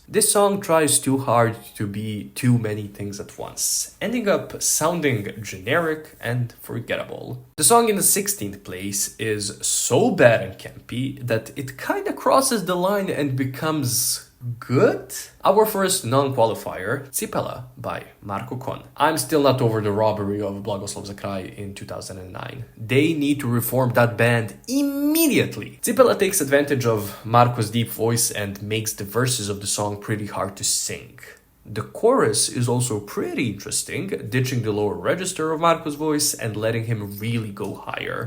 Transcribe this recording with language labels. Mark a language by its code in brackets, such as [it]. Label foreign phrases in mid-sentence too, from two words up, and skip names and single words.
[en] This song tries too hard to be too many things at once, ending up sounding generic and forgettable. The song in the 16th place is so bad and campy that it kinda crosses the line and becomes good? Our first non-qualifier, Cipela by Marko Kon. I'm still not over the robbery of Blagoslav za kraj in 2009. They need to reform that band immediately. Cipela takes advantage of Marko's deep voice and makes the verses of the song pretty hard to sing. The chorus is also pretty interesting, ditching the lower register of Marko's voice and letting him really go higher.